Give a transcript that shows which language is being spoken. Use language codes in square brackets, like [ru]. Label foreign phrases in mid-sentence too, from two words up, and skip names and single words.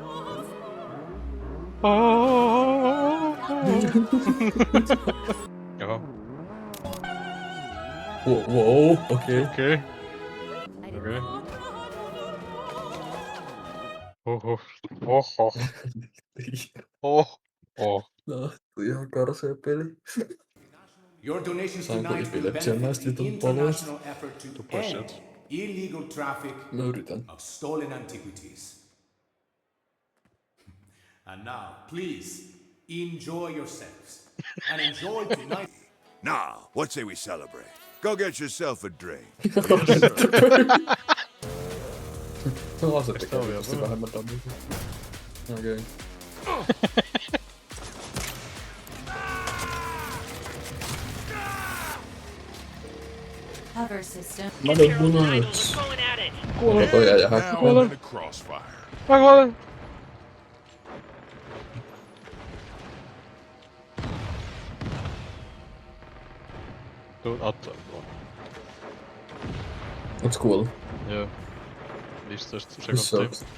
[fi] Jaha. Wow, okei. Okei. Oho. No, tuli ihan karsea peli. [en] Your donations [fi] Saanko [en] tonight will [fi] epilepsian [en] benefit [fi] näistä [en] the [fi] jutun paloista? [en] international effort to To push end it. illegal traffic [fi] Mä yritän. [en] of stolen antiquities. And now, please, enjoy yourselves. And enjoy tonight. Now, what say we celebrate? Go get yourself a drink. [fi] Se on ase tekee Eikö tää oo vittusti vielä? vähemmän damagea. Okei. [en] Cover system. [fi] Mä olen punais. Kuolla toi äijä häkkää. [en] Now in the crossfire. [fi] Mä kuolen. Tuut auttaa mua. Onks kuollut? Joo. 15 Missä sekuntia. oot?